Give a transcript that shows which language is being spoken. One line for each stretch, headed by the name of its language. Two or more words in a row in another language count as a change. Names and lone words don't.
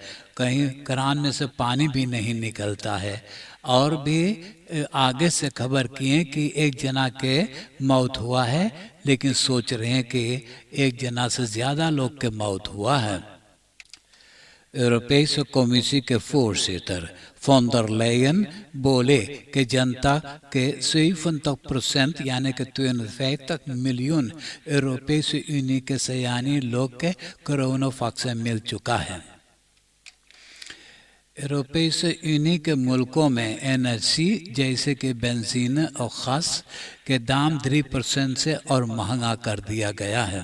Caribbean Hindustani: कहीं करान में से पानी भी नहीं निकलता है। और भी आगे से खबर किए कि एक जना के मौत हुआ है, लेकिन सोच रहे हैं कि एक जना से ज़्यादा लोग के मौत हुआ है। यूरोपीय कमीशन के voorzitter von der Leyen बोले कि जनता के 70% यानी कि 52 मिलियन यूरोपीय यूनियन के सयानी लोग के कोरोना वैक्सीन मिल चुका है। यूरोपीय यूनियन के मुल्कों में एनर्जी जैसे कि बेंजीन और ख़ास के दाम 3% से और महंगा कर दिया गया है।